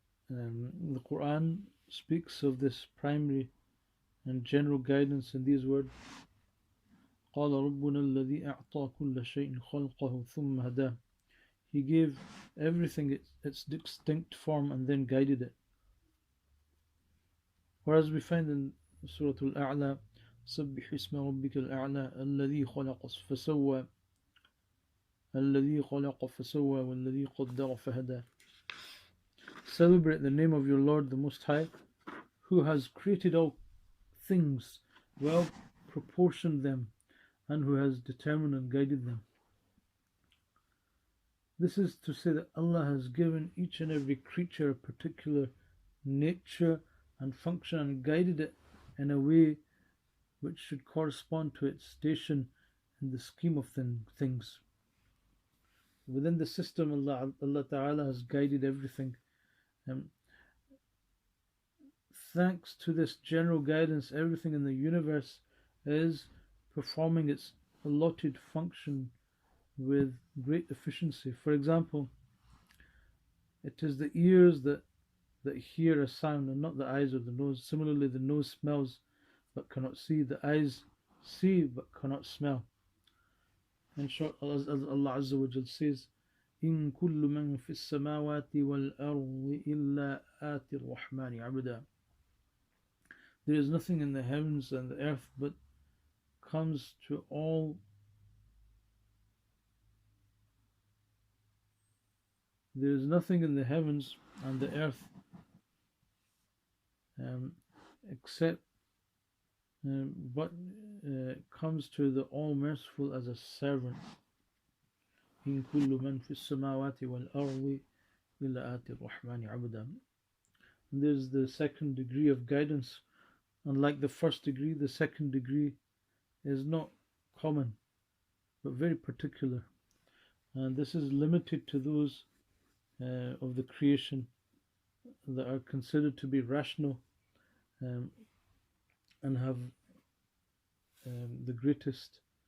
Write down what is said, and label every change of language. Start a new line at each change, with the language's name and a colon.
English: The Quran speaks of this primary and general guidance in these words:
Arabic: قال ربنا الذي أعطى كل شيء خلقه ثم هداه.
English: He gave everything its distinct form and then guided it. Whereas we find in Surah Al-A'la,
Arabic: سبح اسم ربك الأعلى الذي خلق فسوى الذي خلق فسوى والذي قدر فهدى.
English: Celebrate the name of your Lord the Most High, who has created all things, well proportioned them, and who has determined and guided them. This is to say that Allah has given each and every creature a particular nature and function, and guided it in a way which should correspond to its station in the scheme of things. Within the system, Allah Ta'ala has guided everything. Thanks to this general guidance, everything in the universe is performing its allotted function with great efficiency. For example, it is the ears that that hear a sound and not the eyes or the nose. Similarly, the nose smells but cannot see. The eyes see but cannot smell. In short, as Allah Azza wa Jal says,
Arabic: إن كل من في السماوات والأرض إلا آتي الرحمن عبدا.
English: There is nothing in the heavens and the earth but comes to all. There is nothing in the heavens and the earth except but comes to the All-Merciful as a servant.
Arabic: إن كل من في السماوات والأرض إلا آتي الرحمن عبدا.
English: And there's the second degree of guidance. Unlike the first degree, the second degree is not common but very particular, and this is limited to those of the creation that are considered to be rational and have the greatest